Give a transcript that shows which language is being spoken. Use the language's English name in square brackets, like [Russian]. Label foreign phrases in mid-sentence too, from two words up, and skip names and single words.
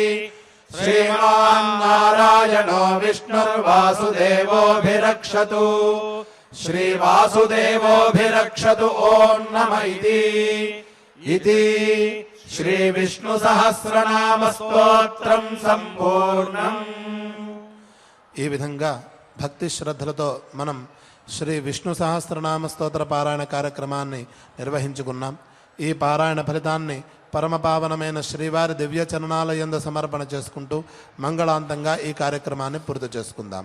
[Sanskrit] श्रीमान्नारायणो विष्णुर्वासुदेवोऽभिरक्षतु श्रीवासुदेवोऽभिरक्षतु ॐ नम इति श्रीविष्णुसहस्रनामस्तोत्रं सम्पूर्णम्। [Telugu] ఈ విధంగా భక్తి శ్రద్ధలతో మనం శ్రీ విష్ణు సహస్రనామ స్తోత్ర పారాయణ కార్యక్రమాన్ని నిర్వహించుకున్నాం. ఈ పారాయణ ఫలితాన్ని పరమపావనమైన శ్రీవారి దివ్య చరణాలయందు సమర్పణ చేసుకుంటూ మంగళాంతంగా ఈ కార్యక్రమాన్ని పూర్తి చేసుకుందాం.